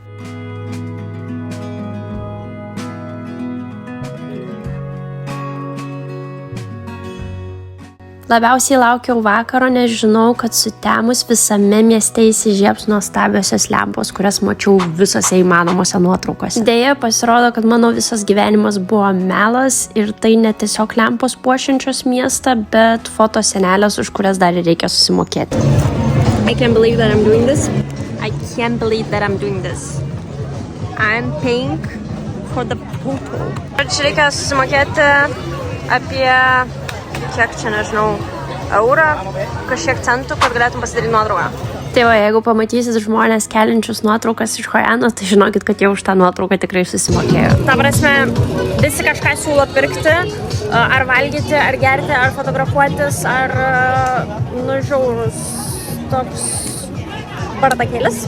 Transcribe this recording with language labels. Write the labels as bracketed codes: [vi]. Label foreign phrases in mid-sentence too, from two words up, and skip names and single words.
[lt] Labiausiai laukiau vakaro, nes žinau, kad sutemus visame mieste įsižiebs nuostabiosios lempos, kurias mačiau visose įmanomose nuotraukose. Deja, pasirodo, kad mano visas gyvenimas buvo melas ir tai ne tiesiog lempos puošiančios miestą, bet fotosenelės, už kurias dar reikia susimokėti. [en] I can't believe that I'm doing this. I can't believe that I'm doing this. I'm paying for the photo. [lt] Čia reikia susimokėti apie kiek čia, nežinau, eurą, kažkiek centų, kad galėtum pasidaryti nuotrauką. Tai va, jeigu pamatysit žmonės keliančius nuotraukas iš Hojano, tai žinokit, kad jau už tą nuotrauką tikrai susimokėjo. Ta prasme, visi kažką siūlo pirkti, ar valgyti, ar gerti, ar fotografuotis, ar nužiaurus toks bardakėlis.